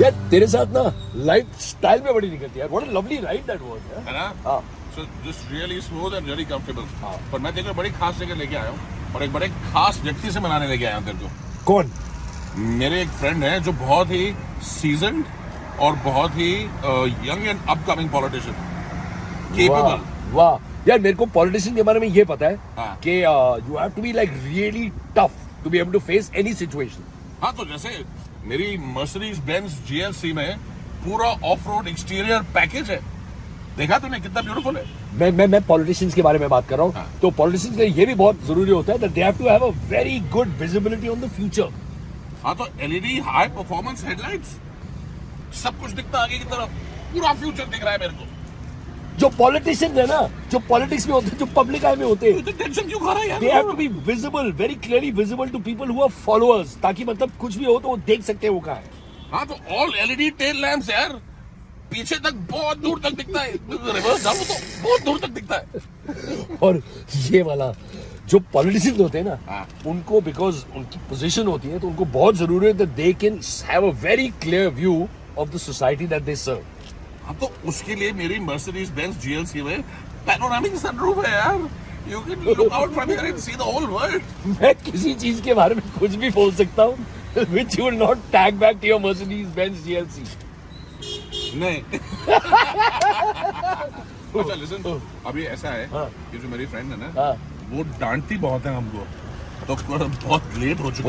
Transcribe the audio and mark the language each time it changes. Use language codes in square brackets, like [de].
[hi] तेरे साथ ना लाइफ स्टाइल में बड़ी दिक्कत यार. [en] What a lovely ride that was. [hi] है ना? हाँ. [en] So just really smooth and really comfortable. [hi] हाँ. पर मैं तेरे को बड़ी खास जगह लेके आया हूँ और एक बड़े खास व्यक्ति से मिलाने लेके आया हूँ तेरे को. कौन? मेरे एक फ्रेंड है जो बहुत ही सीजन्ड और बहुत ही young and upcoming politician, capable. वाह यार, मेरे को पॉलिटिशियन के बारे में ये पता है हाँ. [en] कि you have to be like really tough to be able to face any situation. [hi] हाँ, तो जैसे मेरी मर्सिडीज बेंज GLC में पूरा ऑफ रोड एक्सटीरियर पैकेज है. देखा तूने कितना ब्यूटीफुल है. मैं पॉलिटिशियंस के बारे में बात कर रहा हूँ. हाँ. तो पॉलिटिशियंस के लिए ये भी बहुत जरूरी होता है [en] that they have to have a very good visibility on the future. [hi] हाँ, तो LED हाई परफॉर्मेंस हेडलाइट्स, सब कुछ दिखता आगे की तरफ, पूरा फ्यूचर दिख रहा है मेरे को. जो पॉलिटिशियन है ना, जो पॉलिटिक्स में होते हैं, जो पब्लिक आई में होते हैं, तो टेंशन क्यों खा रहा है यार? [en] they have to be visible, very clearly visible to people who are followers, [hi] ताकि मतलब कुछ भी हो तो वो देख सकते हैं वो कहाँ है. हाँ, तो ऑल LED टेल लैंप्स यार, पीछे तक बहुत दूर तक दिखता है. रिवर्स डालो तो बहुत दूर तक दिखता है. और ये वाला जो पॉलिटिशियंस होते हैं ना, हाँ. उनको बिकॉज उनकी पोजीशन होती है तो उनको बहुत जरूरी है [en] that they can have a very clear view of the society that they serve. [hi] हाँ, तो उसके लिए मेरी मर्सिडीज बेंज GLC में पैनोरामिक सनरूफ है यार. [en] You can look out from here and see the whole world. [hi] मैं किसी चीज के बारे में कुछ भी बोल सकता हूँ [en] which you will not tag back to your Mercedes Benz GLC. [hi] नहीं. अच्छा लिसन, अभी ऐसा है हाँ. कि जो मेरी फ्रेंड है ना, हाँ. वो डांटती बहुत है हमको, तो बहुत लेट हो चुका